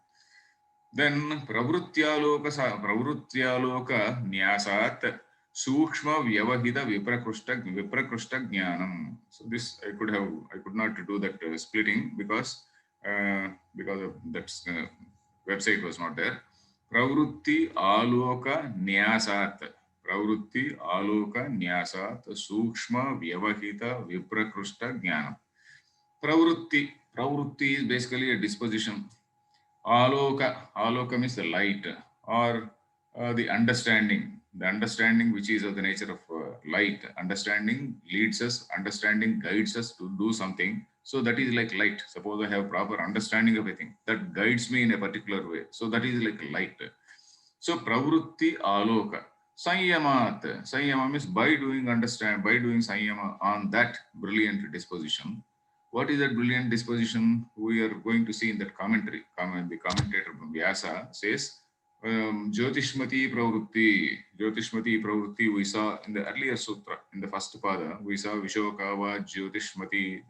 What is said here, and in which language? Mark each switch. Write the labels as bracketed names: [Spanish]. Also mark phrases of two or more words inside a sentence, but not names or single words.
[Sanskrit] Then प्रवृत्यालोक न्यासात् सूक्ष्म व्यवहिद विप्रकृष्ट ज्ञानम्. [English] So this I could not do that splitting because of that website was not there. [Sanskrit] प्रवृत्ति आलोक न्यासात्. प्रवृत्ति आलोक न्यासात् सूक्ष्म व्यवहित विप्रकृष्ट ज्ञानम्. [English] Pravrutti is basically a disposition. Aloka means the light or the understanding which is of the nature of light. Understanding leads us, understanding guides us to do something. So that is like light. Suppose I have proper understanding of a thing that guides me in a particular way. So that is like light. So [Sanskrit] प्रवृत्ति आलोक. [English] Sanyamat. Sanyama means by doing sanyama on that brilliant disposition. What is that brilliant disposition? We are going to see in that commentary. The commentator Vyasa says, [Sanskrit] ज्योतिष्मती प्रवृत्ति [English] we saw in the earlier sutra, in the first pada, we saw [Sanskrit] विशोकवा ज्योतिष्मती.